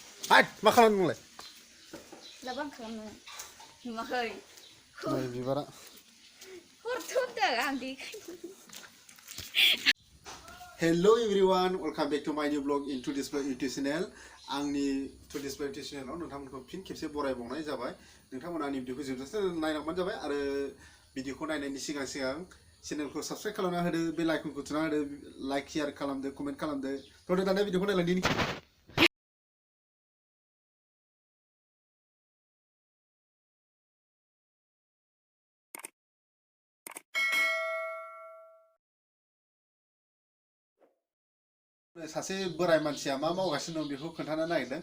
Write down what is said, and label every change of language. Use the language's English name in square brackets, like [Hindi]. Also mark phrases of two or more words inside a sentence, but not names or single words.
[English] Hai, [Bodo] मा खालामदों नोंलाय? Labang खालामनो नुवाखै नै बिबारा हरथ'दों आं देखायनो [English] Hello everyone, welcome back to my new vlog in today's vlog YouTube channel. [Bodo] आंनि [English] today's vlog YouTube channel [Bodo] आव नोंथांमोनखौ फिन खेबसे बरायबावनाय जाबाय। नोंथांमोना आंनि भिडिअखौ जोबजासे नायलांबानो जाबाय आरो भिडिअखौ नायनायनि सिगां चेनेलखौ साबस्क्राइब खालामना होदो, [English] bell icon [Bodo] थुना होदो, [English] like share [Bodo] खालामदो, कमेन्ट खालामदो। थ' दाना भिडिअखौ नायलांदिनि। सासे बोराय मानसिया मा मावगासिनो दं बेखौ खोन्थानो नागिरदों।